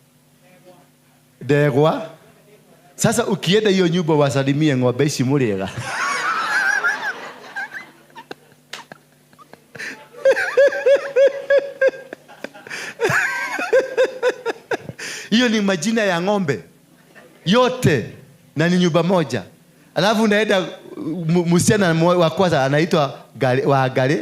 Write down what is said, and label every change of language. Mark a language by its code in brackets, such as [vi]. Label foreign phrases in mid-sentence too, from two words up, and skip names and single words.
[sw] Degwa. Sasa ukienda hiyo nyumba wasalimie ng'ombe [ki] ici muriega. [sw] Hiyo ni majina ya ng'ombe yote na ni nyumba moja. Alafu unaenda msichana wa kwanza anaitwa Wagare.